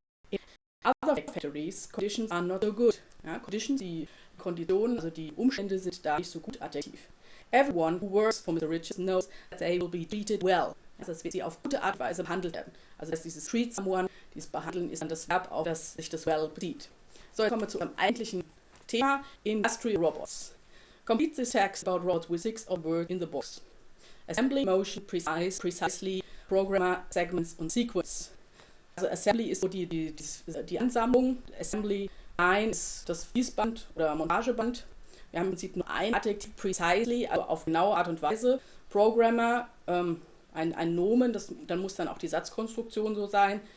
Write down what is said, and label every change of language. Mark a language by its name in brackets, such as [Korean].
[English] In other factories, conditions are not so good. [German] Ja, Conditions, die Konditionen, also die Umstände sind da nicht so gut. Adjektiv. [English] Everyone who works for Mr. Richards knows that they will be treated well. [German] Also dass sie auf gute Art und Weise behandelt werden. Also dass dieses treat someone, dieses Behandeln ist dann das Verb, auf das sich das well bezieht. So, jetzt kommen wir zu einem eigentlichen Thema, Industrial Robots. [English] Complete this text about robots with 6 of words in the box. Assembly, Motion, Precisely, Programmer, Segments und Sequence. [German] Also Assembly ist so die Ansammlung. Assembly Line ist das Fließband oder Montageband. Wir haben im Prinzip nur ein Adjektiv, Precisely, also auf genaue Art und Weise. Programmer, ein Nomen, dann muss dann auch die Satzkonstruktion so sein.